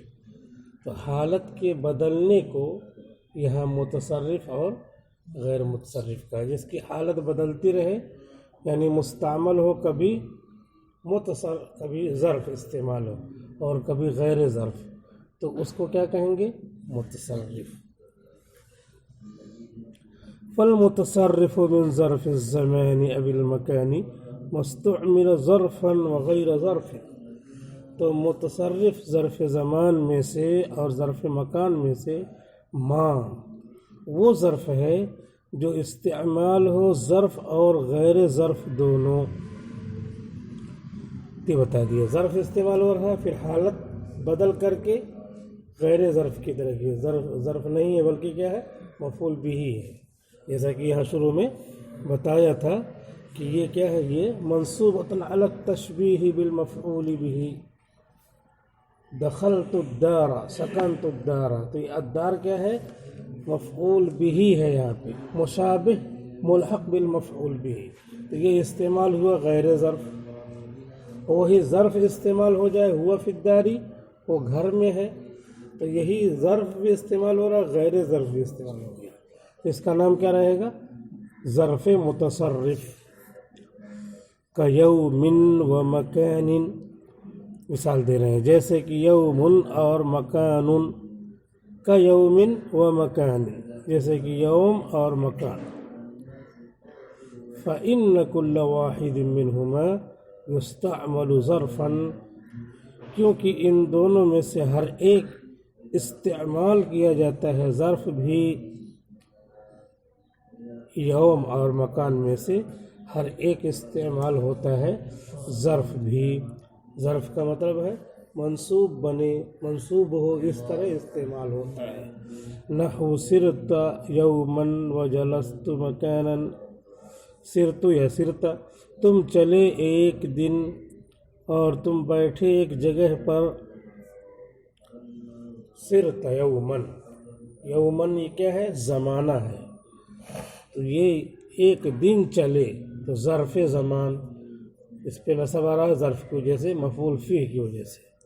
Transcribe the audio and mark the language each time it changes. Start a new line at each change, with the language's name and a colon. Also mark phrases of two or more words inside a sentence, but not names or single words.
Urdu: تو حالت کے بدلنے کو یہاں متصرف اور غیر متصرف کا، جس کی حالت بدلتی رہے، یعنی مستعمل ہو، کبھی کبھی ظرف استعمال ہو اور کبھی غیر ظرف، تو اس کو کیا کہیں گے؟ متصرف۔
Arabic: فالمتصرف من ظرف الزمان او المکان مستعمل ظرفا وغیر ظرف،
Urdu: تو متصرف ظرف زمان میں سے اور ظرف مکان میں سے ما وہ ظرف ہے جو استعمال ہو ظرف اور غیر ظرف دونوں۔ یہ بتا دیا، ظرف استعمال ہو رہا ہے، پھر حالت بدل کر کے غیر ظرف کی طرف کی، ظرف نہیں ہے بلکہ کیا ہے؟ مفعول بھی ہے۔ جیسا کہ یہاں شروع میں بتایا تھا کہ یہ کیا ہے؟
Arabic: یہ منصوبۃ علی التشبیہ بالمفعول به، دخلت الدار، سکنت الدار،
Urdu: تو یہ الدار کیا ہے؟ مفعول بھی ہے، یہاں پہ مشابہ
Arabic: ملحق بالمفعول به،
Urdu: تو یہ استعمال ہوا غیر ظرف۔ وہی ظرف استعمال ہو جائے
Arabic: ہوا فی الداری،
Urdu: وہ گھر میں ہے، تو یہی ظرف بھی استعمال ہو رہا، غیر ظرف بھی استعمال ہو گیا، تو اس کا نام کیا رہے گا؟ ظرف متصرف۔
Arabic: کا یوم و مکان،
Urdu: مثال دے رہے ہیں، جیسے کہ یوم اور مکان،
Arabic: کا یوم و مکان،
Urdu: جیسے کہ یوم اور مکان۔
Arabic: فإن كل واحد منهما يستعمل ظرفا،
Urdu: کیونکہ ان دونوں میں سے ہر ایک استعمال کیا جاتا ہے، ظرف بھی یوم اور مکان میں سے ہر ایک استعمال ہوتا ہے، ظرف بھی۔ ظرف کا مطلب ہے منصوب بنے، منصوب ہو، اس طرح استعمال ہوتا ہے۔
Arabic: نحو سرت یوما وجلست مکانا،
Urdu: سرت یا سرتا، تم چلے ایک دن اور تم بیٹھے ایک جگہ پر۔
Arabic: سرت یومن،
Urdu: یومن یہ کیا ہے؟ زمانہ ہے، تو یہ ایک دن چلے، تو ظرف زمان، اس پہ نصب آ رہا ہے ظرف کی وجہ سے، مفعول فیہ کی وجہ سے۔